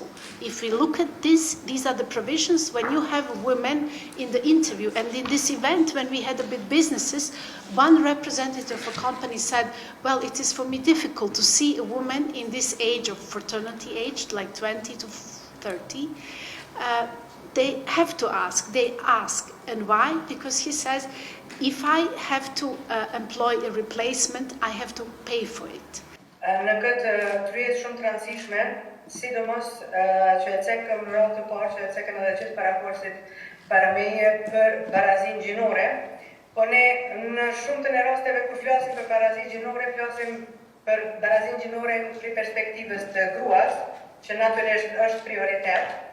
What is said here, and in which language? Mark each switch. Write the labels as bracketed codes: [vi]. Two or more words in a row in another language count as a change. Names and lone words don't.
[en] If we look at this, these are the provisions. When you have women in the interview, and in this event when we had a bit businesses, one representative of a company said, well, it is for me difficult to see a woman in this age of fraternity age, like 20 to 30, they have to ask, they ask. And why? Because he says, if I have to employ a replacement, I have to pay for it. [sq] Në këtë tryezë shumë të rëndësishme, sidomos që e cekëm rrallë të parë, që e cekëm edhe gjithë paraporsit para meje për barazinë gjinore, Po ne në shumëtën e rasteve kur flasim për barazinë gjinore, flasim për barazinë gjinore në perspektivës të gruas, që natyrisht është prioritet.